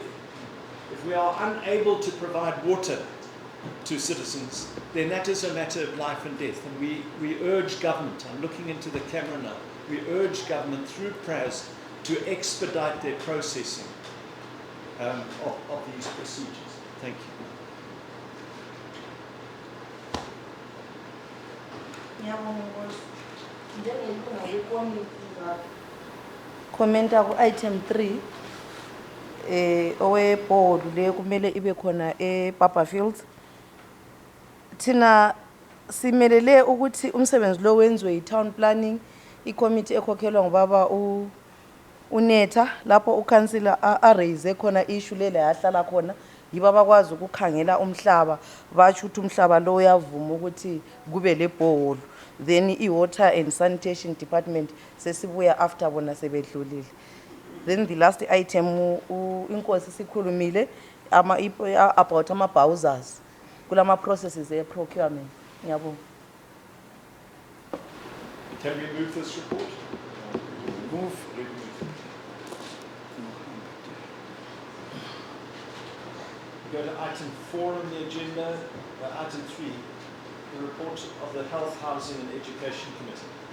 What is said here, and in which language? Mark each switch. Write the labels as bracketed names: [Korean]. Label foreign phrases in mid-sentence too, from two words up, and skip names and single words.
[English] If we are unable to provide water to citizens, then that is a matter of life and death. And we urge government, I'm looking into the camera now, we urge government through PRAS to expedite their processing of these procedures. Thank you. [North Ndebele] Commenta ku item 3 owe board le kumele ibe khona ePapa Fields. Thina simelele ukuthi umsebenzi lo wenziwe yi- [English] town planning, [North Ndebele] i-committee ekhokhelwa ngubaba uNetha, lapho uCouncillor a-raise khona issue lela yahlala khona, yiba bakwazi ukukhangela umhlaba, basho ukuthi umhlaba lo uyavuma ukuthi kube le borehole. [English] Then i-water and sanitation department [North Ndebele] sesibuya after bona sebedlulile. [English] Then the last item [North Ndebele] inkosi sikhulumile about ama-bowsers kulama processes e-procurement. Ngiyabonga. [English] Can we move this report? Move. We go to item 4 on the agenda, item 3, the report of the Health, Housing and Education Committee.